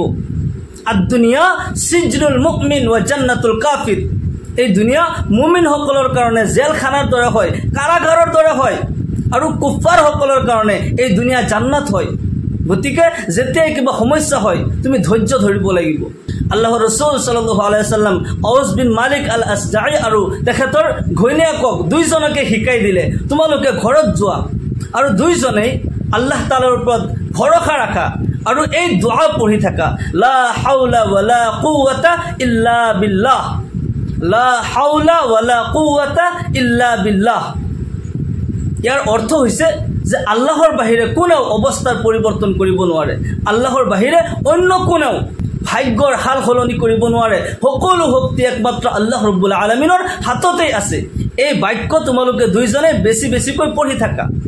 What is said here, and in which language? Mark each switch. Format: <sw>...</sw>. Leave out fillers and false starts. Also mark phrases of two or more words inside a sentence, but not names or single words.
<ar>الدنيا سجن المؤمن وجنة الكافر.</ar> <as>এই দুনিয়া মুমিনসকলৰ কাৰণে জেলখানাৰ দৰে হয়, কাৰাগাৰৰ দৰে হয়, আৰু কুফাৰসকলৰ কাৰণে এই দুনিয়া জান্নাত হয়। গতিকে যেতিয়াই কিবা সমস্যা হয়, তুমি ধৈৰ্য ধৰিব লাগিব। আল্লাহৰ ৰাসূল</as> <ar>صلى الله عليه وسلم</ar> <as>আউছ বিন মালিক আল আছজাই আৰু তেখেতৰ ঘৈণীয়েকক দুইজনকে শিকাই দিলে, তোমালোকে ঘৰত যোৱা আৰু দুইজনেই আল্লাহ তাআলাৰ ওপৰত ভৰসা ৰাখা আৰু এই দুআ পঢ়ি থাকা,</as> <ar>لا حول ولا قوة إلا بالله، لا حول ولا قوة إلا بالله.</ar> <as>ইয়াৰ অৰ্থ হৈছে যে আল্লাহৰ বাহিৰে কোনেও অৱস্থাৰ পৰিৱৰ্তন কৰিব নোৱাৰে, আল্লাহৰ বাহিৰে অন্য কোনেও ভাগ্যৰ হাল সলনি কৰিব নোৱাৰে। সকলো শক্তি একমাত্ৰ</as> <ar>الله رب العالمين</ar> <as>হাততেই আছে। এই বাক্য তোমালোকে দুইজনে বেছি বেছিকৈ পঢ়ি থাকা।</as>